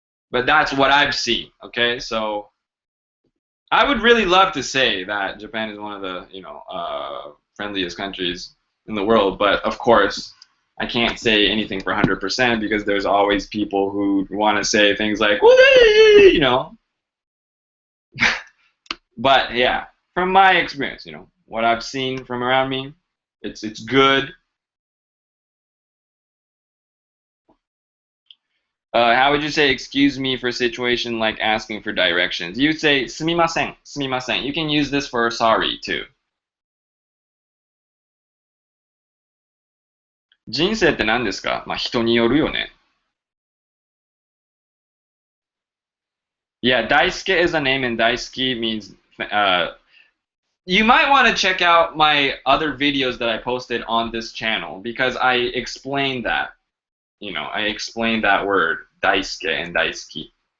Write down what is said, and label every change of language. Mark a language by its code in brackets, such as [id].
[en] But that's what I've seen. Okay, so I would really love to say that Japan is one of the friendliest countries in the world, but of course I can't say anything for 100% because there's always people who want to say things like "Wee," But yeah, from my experience, what I've seen from around me, it's good. How would you say "excuse me" for a situation like asking for directions? You'd say [ja] "sumimasen, sumimasen." [en] You can use this for sorry too. [ja] 人生って何ですか？まあ人によるよね。 [en] Yeah, Daisuke is a name, and Daisuke means. You might want to check out my other videos that I posted on this channel because I explained that. I explained that word, Daisuke and Daisuke.